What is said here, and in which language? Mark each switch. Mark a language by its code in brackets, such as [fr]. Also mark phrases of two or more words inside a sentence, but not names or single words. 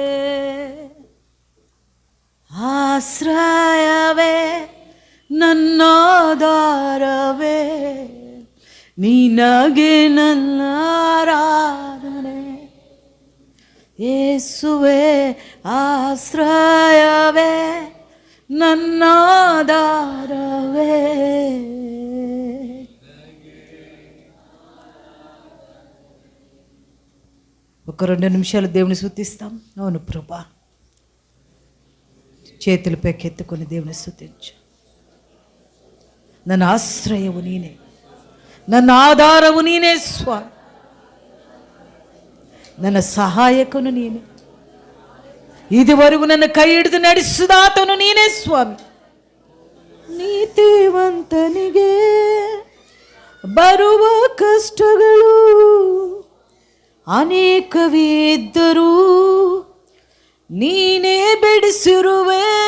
[kn] ಆಶ್ರಯವೇ ನನ್ನಾಧಾರವೇ ನಿನಗೆ ನನ್ನ ಆರಾಧನೆ. ಯೇಸುವೇ ಆಶ್ರಯವೇ ನನ್ನಾಧಾರವೇ. [te] ఒక 2 నిమిషాలు దేవుని స్తుతిస్తాం. అవును ప్రభా, చేతులు పెక్కెత్తుకొని దేవుని స్తుతించు. [kn] ನನ್ನ ಆಶ್ರಯವು ನೀನೇ, ನನ್ನ ಆಧಾರವು ನೀನೇ ಸ್ವಾಮಿ, ನನ್ನ ಸಹಾಯಕನು ನೀನೇ, ಇದುವರೆಗೂ ನನ್ನ ಕೈ ಹಿಡಿದು ನಡೆಸಿದಾತನು ನೀನೇ ಸ್ವಾಮಿ. ನೀತಿವಂತನಿಗೆ ಬರುವ ಕಷ್ಟಗಳು ಅನೇಕವಿದ್ದರೂ ನೀನೇ ಬಿಡಿಸಿರುವೆ.